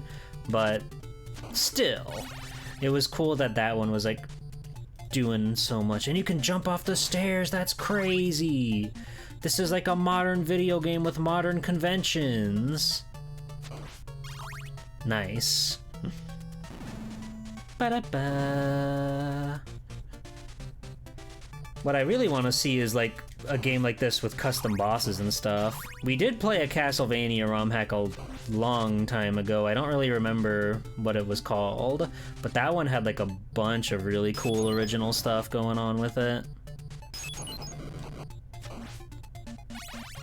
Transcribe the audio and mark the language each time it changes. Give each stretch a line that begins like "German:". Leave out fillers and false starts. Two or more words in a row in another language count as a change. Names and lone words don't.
English: But still, it was cool that that one was, like, doing so much. And you can jump off the stairs, that's crazy! This is like a modern video game with modern conventions. Nice. Ba-da-ba. What I really want to see is, like, a game like this with custom bosses and stuff. We did play a Castlevania ROM hack a long time ago. I don't really remember what it was called, but that one had, like, a bunch of really cool original stuff going on with it.